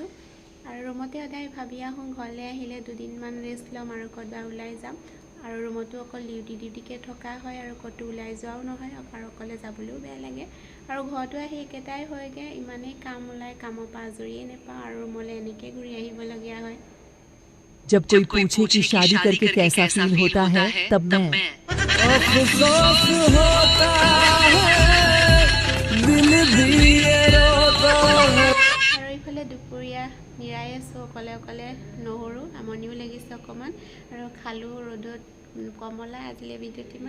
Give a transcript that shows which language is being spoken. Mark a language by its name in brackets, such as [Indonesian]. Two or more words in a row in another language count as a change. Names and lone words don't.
[Assamese] আৰু ৰুমতে সদায় ভাবি আহোঁ, ঘৰলৈ আহিলে দুদিনমান ৰেষ্ট ল'ম আৰু ক'ৰবাত ওলাই যাম। আৰু ৰুমতো অকল ডিউটিকৈ থকা হয় আৰু ক'তো ওলাই যোৱাও নহয়, আৰু অকলে যাবলৈও বেয়া লাগে। আৰু ঘৰতো আহি একেটাই হয়গৈ, ইমানেই কাম ওলাই, কামৰ পৰা আজৰিয়ে নাপাওঁ আৰু ৰুমলৈ এনেকৈ ঘূৰি আহিবলগীয়া হয়। [Hindi] जब कोई पूछे कि शादी करके कैसा फील होता है, तब मैं अफसोस होता है, दिल भी ये रोता है। [Assamese] আৰু এইফালে দুপৰীয়া নিৰাই আছোঁ অকলে নহৰু, আমনিও লাগিছে অকণমান। আৰু খালোঁ ৰ'দত কমলা, আজিলৈ বিদ্যুৎ ইমান